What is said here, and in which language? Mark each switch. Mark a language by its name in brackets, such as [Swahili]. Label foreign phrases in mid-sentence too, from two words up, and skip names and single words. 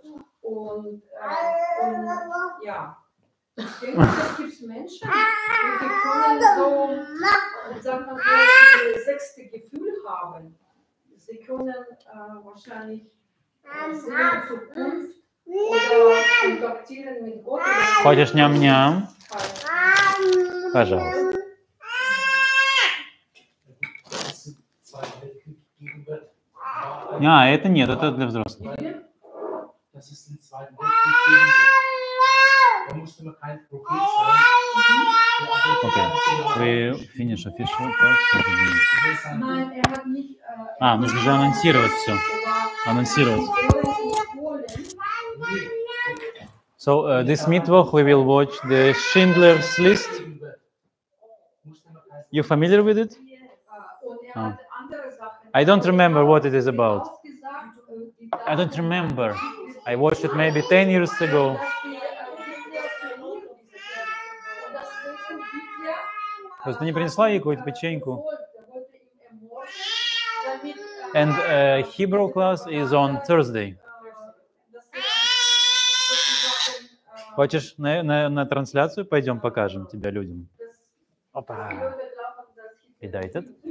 [German] Und ja, ich denke, es gibt Menschen, die können so, sagen wir so, das 6. Gefühl haben. Sie können wahrscheinlich sehen Zukunft oder kontaktieren mit Gott. [Russian] Хочешь ням-ням? Пожалуйста. [German] Zweiter Weltkrieg [Russian] А, это нет, это для взрослых. [German] Das ist im Zweiten Weltkrieg gegen da musste man kein Prophet sein. [English] Okay, we finish official part. [German] Nein, hat nicht. [Russian] А, нужно же анонсировать все. Анонсировать. [English] So this Mittwoch we will watch the Schindler's List. You familiar with it? Oh. I don't remember what it is about. I don't remember. I watched it maybe 10 years ago. [Russian] Просто не принесла ей какую-то печеньку. [English] And Hebrew class is on Thursday. [Russian] Хочешь на трансляцию пойдем покажем тебя людям? Опа. Вида этот?